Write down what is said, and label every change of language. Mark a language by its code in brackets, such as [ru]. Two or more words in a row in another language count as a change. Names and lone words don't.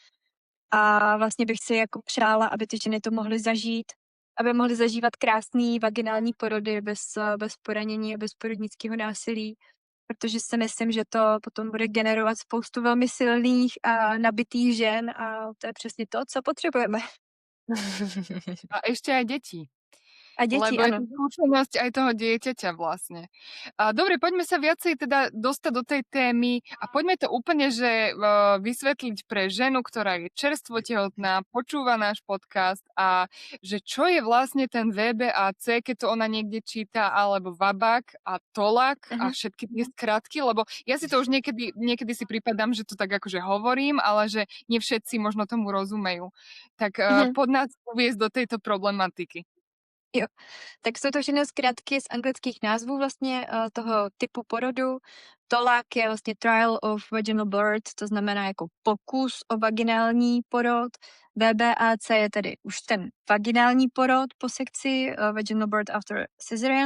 [cs] A vlastně bych si jako přála, aby ty ženy to mohly zažít, aby mohly zažívat krásný vaginální porody bez poranění a bez porodnického násilí, protože si myslím, že to potom bude generovat spoustu velmi silných a nabitých žen a to je přesně to, co potřebujeme. [sk] A ešte aj deti. [cs] A děti, [sk] Lebo je to [cs] ano. [sk] skúsenosť aj toho dieťaťa vlastne. A dobre, poďme sa viacej teda dostať do tej témy a poďme to úplne, že vysvetliť pre ženu, ktorá je čerstvo tehotná, počúva náš podcast a že čo je vlastne ten VBAC, keď to ona niekde číta, alebo VABAK a TOLAK a Mhm. všetky tie skratky, lebo ja si to už niekedy si pripadám, že to tak akože hovorím, ale že nie všetci možno tomu rozumejú. Tak Mhm. pod nás uviesť do tejto problematiky. [cs] Jo. Tak jsou to všechno zkratky z anglických názvů vlastně toho typu porodu. TOLAC je vlastně [en] Trial of Vaginal Birth, [cs] to znamená jako pokus o vaginální porod. VBAC je tedy už ten vaginální porod po sekci, [en] Vaginal Birth After Cesarean.